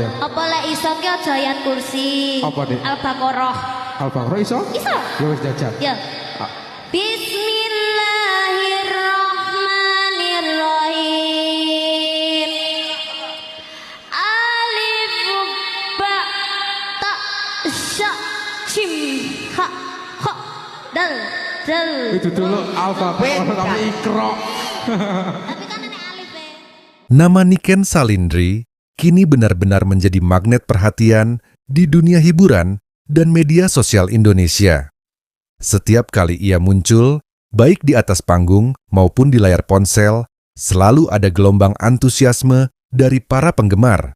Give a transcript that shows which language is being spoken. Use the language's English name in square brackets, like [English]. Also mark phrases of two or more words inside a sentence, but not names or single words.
[Javanese] Apa lek iso ki aja ayat kursi. Apa, Dik? Al-Baqarah. Al-Baqarah iso? Iso. Ya wis jajan. Ya. [Arabic] بسم الله الرحمن الرحيم. ألف باء تاء ثاء جيم حاء خاء دال ذال. [Indonesian] Itu dulu Al-Baqarah kami Iqra. Tapi kan ini alif ya. Nama Niken Salindri kini benar-benar menjadi magnet perhatian di dunia hiburan dan media sosial Indonesia. Setiap kali ia muncul, baik di atas panggung maupun di layar ponsel, selalu ada gelombang antusiasme dari para penggemar.